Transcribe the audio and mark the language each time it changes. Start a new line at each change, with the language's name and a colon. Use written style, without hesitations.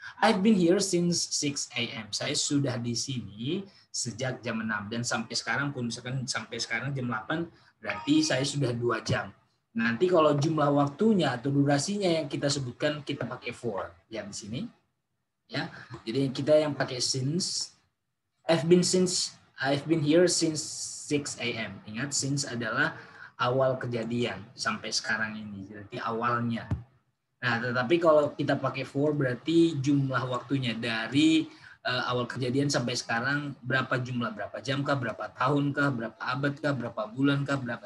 English: I've been here since 6 a.m.
Indonesian: Saya sudah di sini sejak jam 6 dan sampai sekarang pun misalkan sampai sekarang jam 8 berarti saya sudah 2 jam. Nanti kalau jumlah waktunya atau durasinya yang kita sebutkan kita pakai for yang di sini. Ya. Jadi kita yang pakai
English: since I've been here since 6 a.m.
Indonesian: Ingat, since adalah awal kejadian sampai sekarang ini. Berarti awalnya. Nah, tetapi kalau kita pakai for berarti jumlah waktunya dari awal kejadian sampai sekarang berapa jumlah, berapa jam kah, berapa tahun kah, berapa abad kah, berapa bulan kah, berapa.